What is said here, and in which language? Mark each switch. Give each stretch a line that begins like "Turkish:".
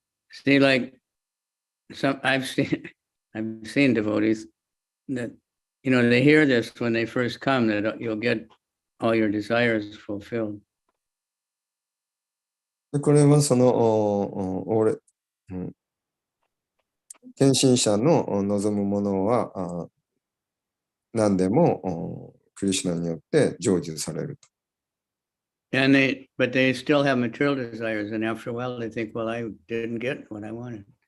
English: See, like I've seen devotees that, they hear this when they first come, that you'll get all your desires fulfilled.
Japanese: これはその献身者の望むものは何でもクリシュナによって成就されると。
English: But they still have material desires, and after a while they think, well, I didn't get what I wanted.